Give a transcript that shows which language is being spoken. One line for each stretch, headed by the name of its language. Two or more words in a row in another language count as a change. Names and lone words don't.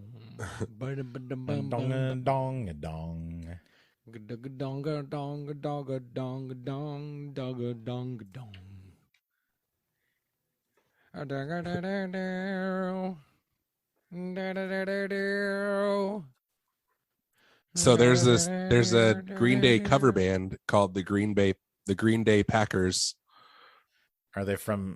English: Bada bada bong Dong bong. dong dong. Dong dong dong dong dong dong dong dong. So there's a Green Day cover band called the Green Day Packers. Are they from